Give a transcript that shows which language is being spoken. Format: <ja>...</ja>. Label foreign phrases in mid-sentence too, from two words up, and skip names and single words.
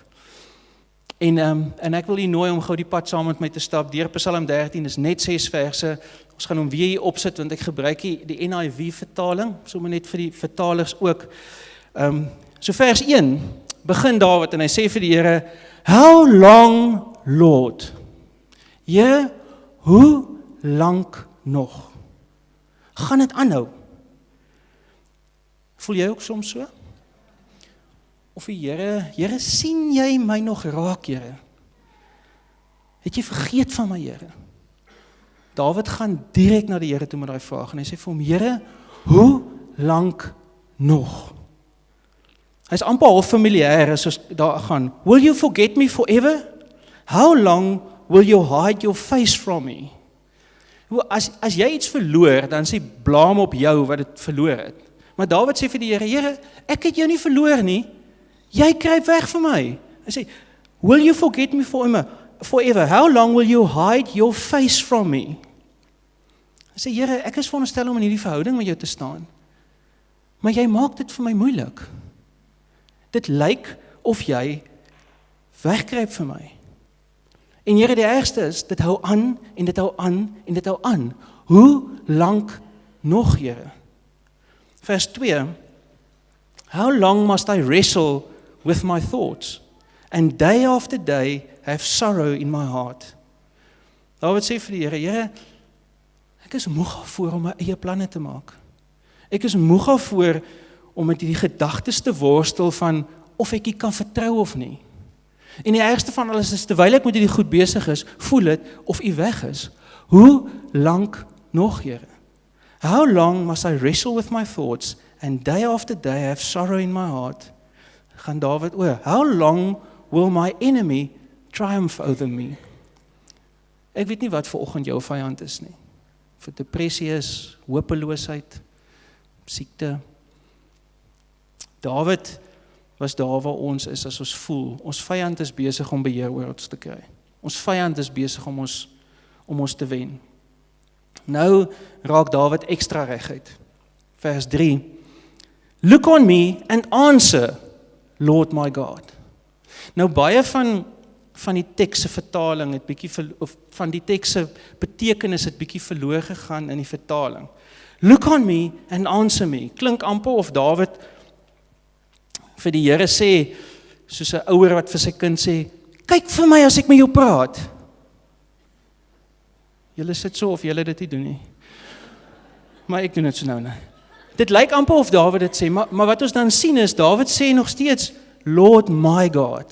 <af>En ek wil u nooi om gou die pad saam met my te stap. Deur Psalm 13 is net 6 verse. Ons gaan hom weer hier opsit, want ek gebruik die NIV vertaling, sommer net vir die vertalers ook. So vers 1, begin Dawid en hy sê vir die Here,</af> <en>how long, Lord?</en> <af>Here, hoe lank nog? Gaan dit aanhou? Voel jy ook soms so? Of die Here, sien jy my nog raak, Here? Het jy vergeet van my, Here? Dawid gaan direk na die Here toe met daai vraag en hy sê vir hom, Here, hoe lank nog? Hy is amper half familier as ons daar gaan.</af> <en>Will you forget me forever? How long will you hide your face from me?</en> <af>As jy iets verloor, dan sê blaam op jou wat dit verloor het. Maar Dawid sê vir die Here, Here, ek het jou nie verloor nie. Jy kruip weg van my. Hy sê,</af> <en>will you forget me forever? How long will you hide your face from me?</en> <af>Hy sê, Here, ek is veronderstel om in hierdie verhouding met jou te staan. Maar jy maak dit vir my moeilik. Dit lyk of jy wegkruip vir my. En Here, die ergste is, dit hou aan, en dit hou aan, en dit hou aan. Hoe lank nog, Here? Vers 2,</af> <en>how long must I wrestle with my thoughts, and day after day have sorrow in my heart?</en> <af>Dawid sê vir die Here, Here, ek is moeg daarvoor om my eie planne te maak. Ek is moeg daarvoor om met die gedagtes te worstel van of ek kan vertrou of nie. En die ergste van alles is, terwyl ek met hierdie goed besig is, voel dit of u weg is. Hoe lank nog, Here?</af> <en>How long must I wrestle with my thoughts, and day after day have sorrow in my heart?</en> <af>Gaan Dawid oor,</af> <en>how long will my enemy triumph over me?</en> <af>Ek weet nie wat vanoggend jou vyand is nie. Vir depressie is, hopeloosheid, siekte. Dawid was daar waar ons is as ons voel. Ons vyand is besig om beheer oor ons te kry. Ons vyand is besig om ons te wen. Nou raak Dawid ekstra reguit. Vers 3.</af> <en>Look on me and answer, Lord my God.</en> <af>Nou baie van van die teks se vertaling het of van die teks se betekenis het bietjie verloor gegaan in die vertaling.</af> <en>Look on me and answer me.</en> <af>Klink amper of Dawid vir die Here sê, soos 'n ouer wat vir sy kind sê, kyk vir my as ek met jou praat. Julle sit so of julle dit nie doen nie. Maar ek doen dit so nou. Dit lyk amper of Dawid dit sê, maar wat ons dan sien is, Dawid sê nog steeds,</af> <en>Lord my God.</en>